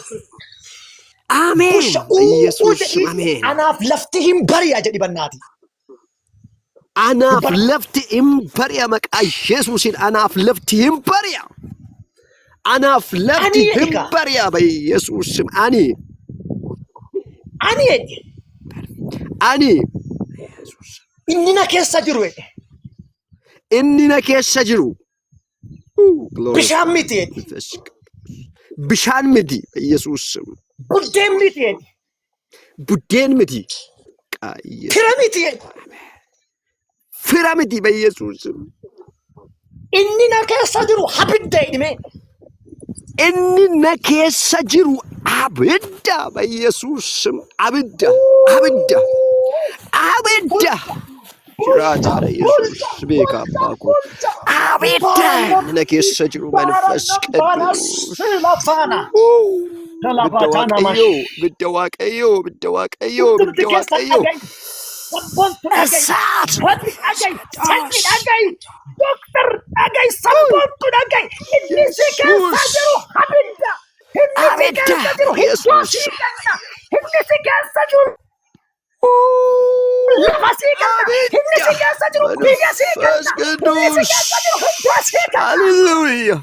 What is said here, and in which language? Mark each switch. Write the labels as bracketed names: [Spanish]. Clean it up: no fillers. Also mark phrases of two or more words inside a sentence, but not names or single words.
[Oromo] Ameen. Yesuus ameen. Anaaf lafti hin bari'a jedhi bannaati. Anaaf lafti hin bari'a maqaa Yesuusin anaaf lafti hin bari'a. Anaaf lafti hin bari'a [Amharic] በኢየሱስ ስም [Oromo] ani. Ani. Inni na keessa jiru. Inni na keessa jiru. Bishaan miti. Bishaan miti [Amharic] በኢየሱስ ስም [Oromo] buddeen miti buddeen miti fira miti [Amharic] በኢየሱስ ስም [Oromo] inni na keessa jiru abidda hidhime inni na keessa jiru abidda [Amharic] በኢየሱስ ስም [Oromo] abidda Jiraata Yesuus beeka abbaa koo abidda na keessa jiru [Amharic] መንፈስ ቅዱስ [Oromo] bidda waaqayyoo esaat abidda Yesuus Hallelujah.